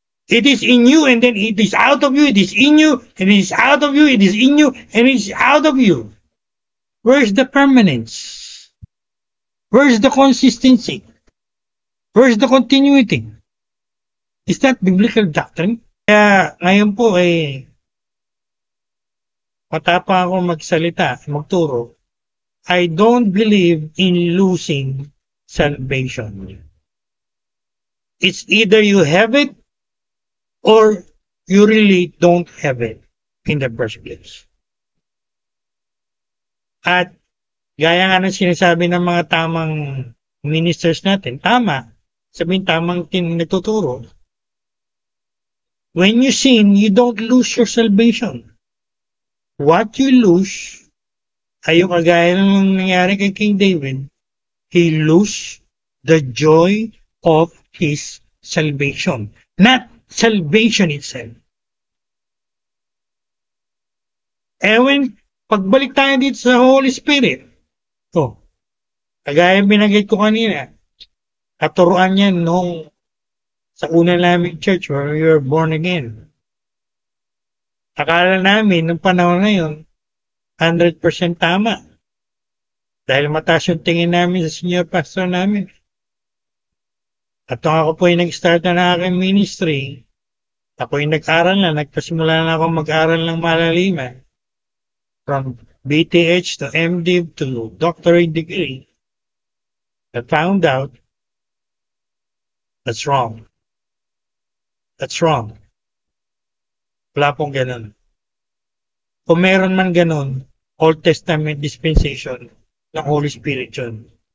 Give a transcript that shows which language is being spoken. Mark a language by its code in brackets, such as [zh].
[en] It is in you and then it is out of you. It is in you and it is out of you. It is in you and it is out of you. Where's the permanence? Where's the consistency? Where's the continuity? Is that biblical doctrine? [tl] Kaya ngayon po matapang ako magsalita, magturo. [en] I don't believe in losing salvation. It's either you have it or you really don't have it in the first place. [tl] At gaya nga ng sinasabi ng mga tamang ministers natin, tama, sabihin tamang nagtuturo. [en] When you sin, you don't lose your salvation. What you lose [tl] ay yung kagaya ng nangyari kay King David, [en] he lose the joy of his salvation, not salvation itself. [tl] When pagbalik tayo dito sa Holy Spirit, kagaya binanggit ko kanina, katuruan yan nung sa una naming church [en] where we were born again. [tl] Akala namin, nung panahon na yun, 100% tama. Dahil mataas yung tingin namin sa senior pastor namin. At nung ako po yung nag-start na aking ministry, ako yung nag-aral na, nagpasimula na ako mag-aral ng malaliman. [en] From BTH to MDiv to doctorate degree. I found out that's wrong. That's wrong. [tl] Wala pong ganun. Kung meron man ganun, Old Testament dispensation ng Holy Spirit yun.